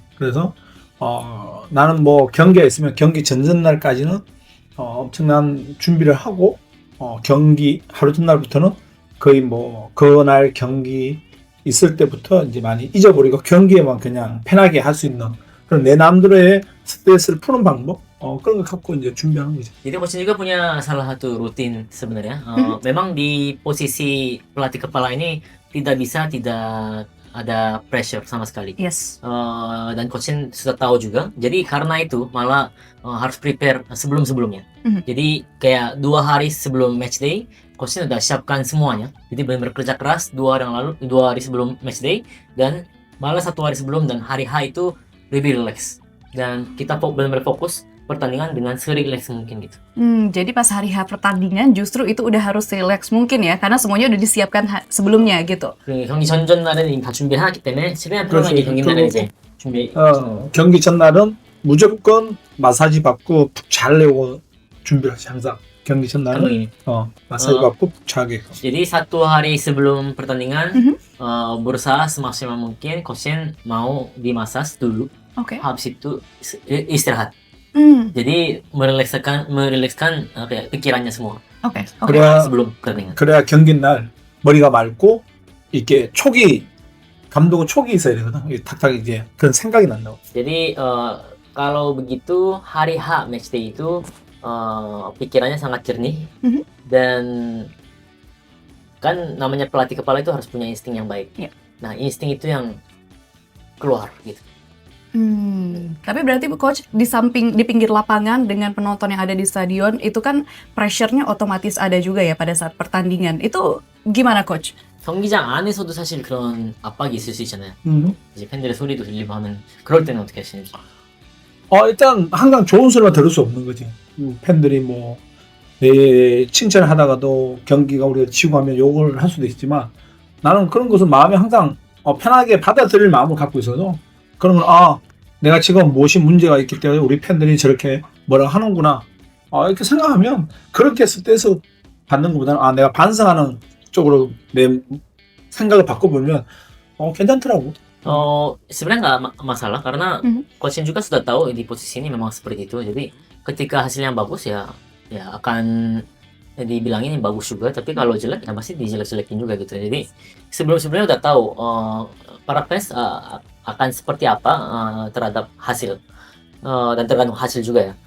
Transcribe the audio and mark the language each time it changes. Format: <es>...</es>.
<ko>그래서 나는 뭐 경기가 있으면 경기 전전날까지는 엄청난 준비를 하고 경기 하루 전날부터는 거의 뭐 그날 경기 있을 때부터 이제 많이 잊어버리고 경기에만 그냥 편하게 할 수 있는 그런 내 남들의 스트레스를 푸는 방법 그런 걸 갖고 이제 준비하는 거죠.</ko> <id>Jadi coach juga punya salah satu rutin sebenarnya. Memang di posisi pelatih kepala ini tidak ada pressure sama sekali.</id> <en>Yes.</en> <id>Dan coach sudah tahu juga. Jadi karena itu malah harus prepare sebelum-sebelumnya. Jadi kayak 2 hari sebelum match day, coach sudah siapkan semuanya. Jadi benar-benar kerja keras 2 hari sebelum match day dan malah 1 hari sebelum dan hari H itu lebih relax. Dan kita benar-benar fokus pertandingan dengan se-relax mungkin gitu. Jadi pas hari H pertandingan justru itu udah harus relax mungkin ya karena semuanya udah disiapkan sebelumnya gitu.</id> <ko>그 경기 전날에는 이미 다 준비를 해놨기 때문에 최대한 편하게 경기 날에 이제 준비. 경기 전날은 무조건 마사지 받고 푹 자려고 준비를 하지 항상. 경기 전날은 감독님. 마사지 받고 푹 자게.</ko> <id>Jadi 1 hari sebelum pertandingan berusaha semaksimal mungkin Koshin mau dimasas dulu. Oke. Habis itu istirahat. Jadi merilekskan kayak pikirannya semua. Oke. sebelum pertandingan.</id> <ko>그래야 경기 날 머리가 맑고 이렇게 감독은 촉이 있어야 되거든. 이게 탁탁 이제 그런 생각이 난다고.</ko> <id>Jadi kalau begitu hari H match day itu pikirannya sangat jernih dan kan namanya pelatih kepala itu harus punya insting yang baik. Iya. Nah insting itu yang keluar gitu. Tapi berarti Coach di pinggir lapangan dengan penonton yang ada di stadion itu kan pressure-nya otomatis ada juga ya pada saat pertandingan. Itu gimana Coach?</id> <ko>경기장 안에서도 사실 그런 압박이 있을 수 있잖아요. 이제 팬들의 소리도 들리고 하면 그럴 때는 어떻게 하시는지. 일단 항상 좋은 소리만 들을 수 없는 거지. 팬들이 뭐 내 칭찬을 하다가도 경기가 우리가 지고 하면 욕을 할 수도 있지만 나는 그런 것을 마음에 항상 편하게 받아들일 마음을 갖고 있어서 그러면 내가 지금 무엇이 문제가 있기 때문에 우리 팬들이 저렇게 뭐라 하는구나 이렇게 생각하면 그렇게 스트레스 받는 것보다는 내가 반성하는 쪽으로 내 생각을 바꿔보면 괜찮더라고.</ko> <id>Sebenarnya nggak masalah karena coach juga sudah tahu di posisi ini memang seperti itu. Jadi ketika hasilnya bagus ya akan dibilangin bagus juga. Tapi kalau jelek ya pasti dijelek-jelekin juga gitu. Jadi sebelumnya udah tahu para fans akan seperti apa terhadap hasil dan tergantung hasil juga ya.</id>